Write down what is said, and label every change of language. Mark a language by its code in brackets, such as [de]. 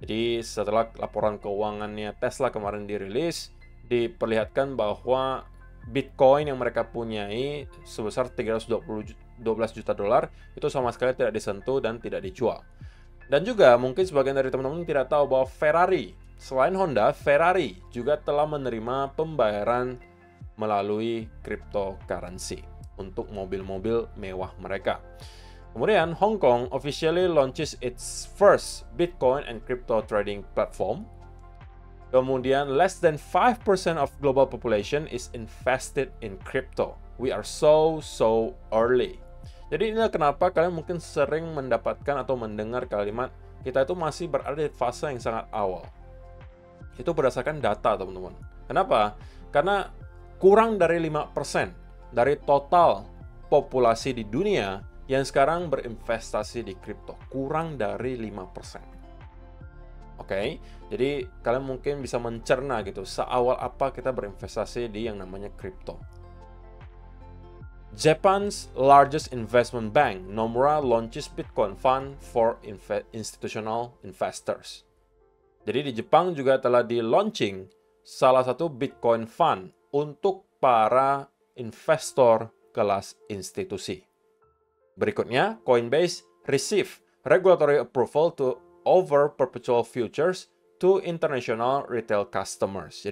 [id] Jadi setelah laporan keuangannya Tesla kemarin dirilis, diperlihatkan bahwa Bitcoin yang mereka punyai sebesar 312 juta dolar itu sama sekali tidak disentuh dan tidak dijual. Dan juga mungkin sebagian dari teman-teman tidak tahu bahwa Ferrari, selain Honda, Ferrari juga telah menerima pembayaran melalui cryptocurrency untuk mobil-mobil mewah mereka. Kemudian, [en] Hong Kong officially launches its first Bitcoin and crypto trading platform. [id] Kemudian, [en] less than 5% of global population is invested in crypto. We are so early. [id] Jadi inilah kenapa kalian mungkin sering mendapatkan atau mendengar kalimat kita itu masih berada di fase yang sangat awal. Itu berdasarkan data, teman-teman. Kenapa? Karena kurang dari 5% dari total populasi di dunia yang sekarang berinvestasi di kripto. Kurang dari 5%. Oke, jadi kalian mungkin bisa mencerna gitu, seawal apa kita berinvestasi di yang namanya kripto. [en] Japan's largest investment bank, Nomura, launches Bitcoin Fund for institutional investors. [id] Jadi di Jepang juga telah di-launching salah satu Bitcoin Fund untuk para investor kelas institusi. Berikutnya, [en] Coinbase receive regulatory approval to offer perpetual futures to international retail customers.